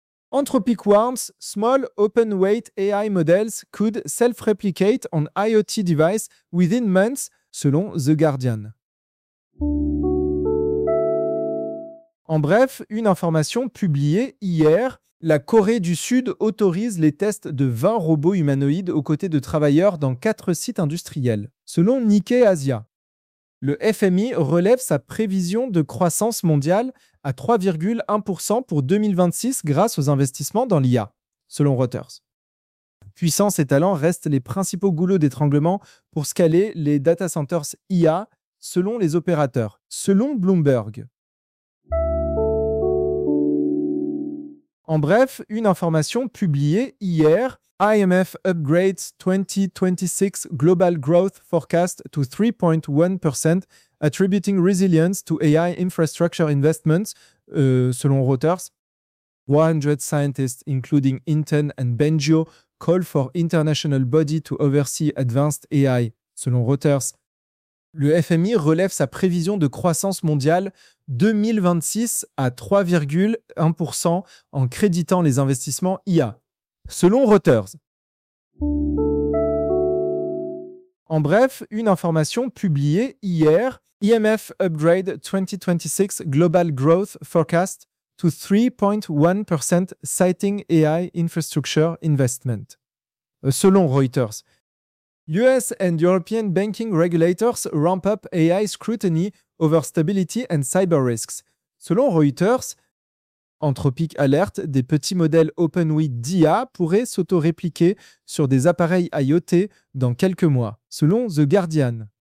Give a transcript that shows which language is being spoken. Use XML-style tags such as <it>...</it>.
<en>Anthropic warns small open-weight AI models could self-replicate on IoT devices within months, selon The Guardian.</en> <fr>En bref, une information publiée hier, la Corée du Sud autorise les tests de 20 robots humanoïdes aux côtés de travailleurs dans 4 sites industriels, selon Nikkei Asia. Le FMI relève sa prévision de croissance mondiale à 3,1% pour 2026 grâce aux investissements dans l'IA, selon Reuters. Puissance et talent restent les principaux goulots d'étranglement pour scaler les data centers IA, selon les opérateurs, selon Bloomberg. En bref, une information publiée hier,</fr> <en>IMF upgrades 2026 global growth forecast to 3.1%, attributing resilience to AI infrastructure investments, selon Reuters. 100 scientists, including Inten and Bengio, call for international body to oversee advanced AI, selon Reuters.</en> <fr>Le FMI relève sa prévision de croissance mondiale 2026 à 3,1% en créditant les investissements IA, selon Reuters. En bref, une information publiée hier,</fr> <en>IMF upgrade 2026 global growth forecast to 3.1% citing AI infrastructure investment, selon Reuters. US and European banking regulators ramp up AI scrutiny over stability and cyber risks.</en> <fr>Selon Reuters, Anthropic alerte, des petits modèles OpenWeight d'IA pourraient s'auto-répliquer sur des appareils IoT dans quelques mois, selon The Guardian.</fr>